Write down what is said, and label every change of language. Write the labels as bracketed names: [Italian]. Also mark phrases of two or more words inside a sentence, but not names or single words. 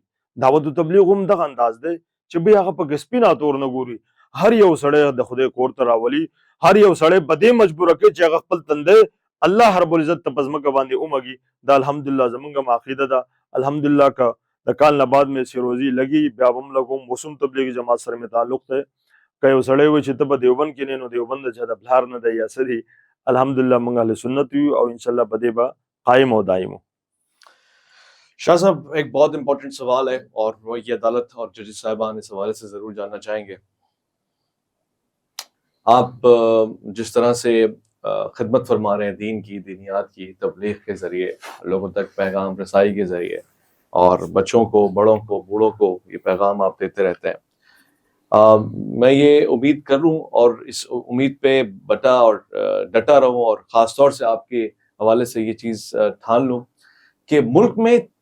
[Pashto] دعوت و تبلیغ هم دغه انداز دی چې بیا هغه په سپینه تور نه ګوري، هر یو سړی د خدای کور ته راولي، هر یو سړی په دې مجبوره کوي چې هغه خپل تندی الله رب العزت ته په ځمکه باندې ومږي. دا الحمدلله زمونږ هم عقیده ده. الحمدلله که د کال نه بعد مې سیروزي لګي بیا به هم لګوم، اوس هم تبلیغي جماعت سره مې تعلق دی. که یو سړی وایي چې ته په دیوبند کې نه نو دیوبند د چا د پلار نه دی یا څه دي، الحمدلله موږ اهل سنت یو او انشاءاللہ په دې به قائم او دائم. [Urdu] شاہ صاحب ایک بہت امپورٹنٹ سوال ہے اور وہ یہ عدالت اور ججز صاحبان اس حوالے سے ضرور جاننا چاہیں گے. آپ جس طرح سے خدمت فرما رہے ہیں دین کی، دینیات کی، تبلیغ کے ذریعے لوگوں تک پیغام رسائی کے ذریعے، اور بچوں کو، بڑوں کو، بوڑھوں کو یہ پیغام آپ دیتے رہتے ہیں، میں یہ امید کر لوں اور اس امید پہ ڈٹا رہوں اور خاص طور سے آپ کے حوالے سے یہ چیز ٹھان لوں کہ ملک میں